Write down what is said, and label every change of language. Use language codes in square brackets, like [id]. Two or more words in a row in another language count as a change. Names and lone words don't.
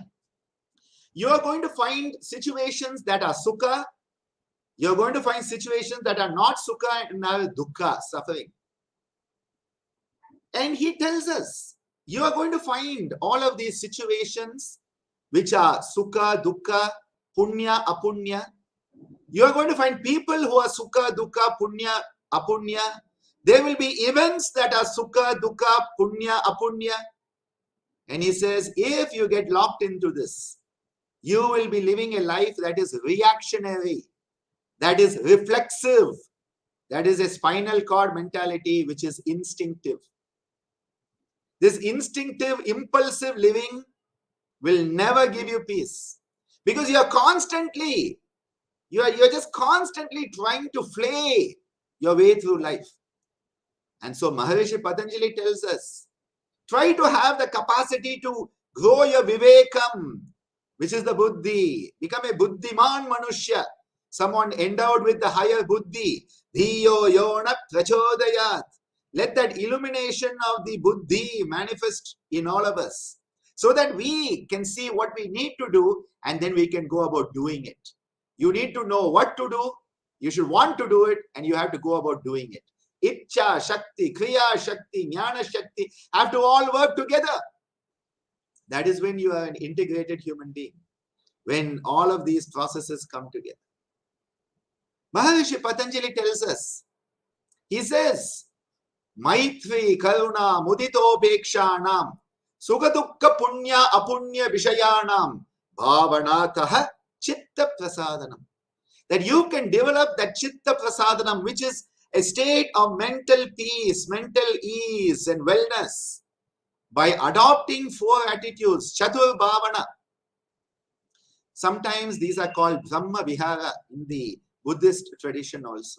[en] You are going to find situations that are sukha. You are going to find situations that are not sukha and are dukkha, suffering. And he tells us, you are going to find all of these situations which are [sa] sukha, dukkha, punya, apunya. [en] You are going to find people who are [sa] sukha, dukkha, punya, apunya. [en] There will be events that are [sa] sukha, dukkha, punya, apunya. [en] And he says, if you get locked into this, you will be living a life that is reactionary, that is reflexive, that is a spinal cord mentality which is instinctive. This instinctive, impulsive living will never give you peace because you're just constantly trying to flay your way through life. And so Maharishi Patanjali tells us, try to have the capacity to grow your vivekam, which is the buddhi. Become a [sa] buddhiman manushya, [en] someone endowed with the higher buddhi. [sa] Dhiyo yona prachodayat. [en] Let that illumination of the buddhi manifest in all of us so that we can see what we need to do and then we can go about doing it. You need to know what to do. You should want to do it and you have to go about doing it. [sa] Ichcha, Shakti, Kriya, Shakti, Jnana, Shakti have to all work together. [en] That is when you are an integrated human being. When all of these processes come together. Maharishi Patanjali tells us, he says, [sa] Maitri, Karuna, Mudito, Bekshanam, Sugatukka, Punya, Apunya, Vishayanam, Bhavanataha, Chitta Prasadanam. [en] That you can develop that [sa] Chitta Prasadanam, [en] which is a state of mental peace, mental ease and wellness by adopting 4 attitudes, [sa] Chatur Bhavana. [en] Sometimes these are called [sa] Brahma Vihara [en] in the Buddhist tradition also.